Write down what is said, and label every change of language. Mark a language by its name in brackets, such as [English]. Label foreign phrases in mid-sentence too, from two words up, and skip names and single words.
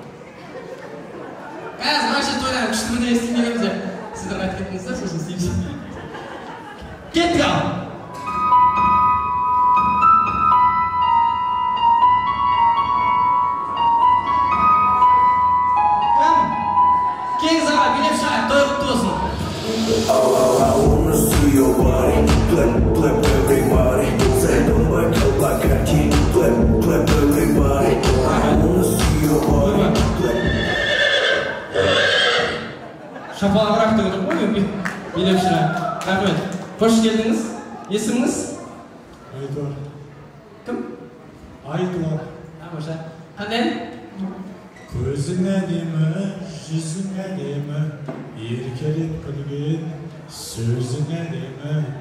[Kazakh] Қазір машина тойларын күшті міне естімегеніміз де сіздер айтып кеттіңіздер, сосын істейміз. Кеттік ал! Кеңіз аға, билеп шығайық, той құтты болсын. [English] I wanna see your body, clap everybody. Say don't back up like a king, clap everybody. I wanna see your body, [Kazakh] Шапалағырақ деп отырмын ғой, билеп шығайық. Рахмет. Қош келдіңіз. Есіміңіз? Айтуар. Кім? Айтуар. Тамаша. Қандай? Көзің әдемі, жүзің әдемі, еркелеп күлген сөзің әдемі.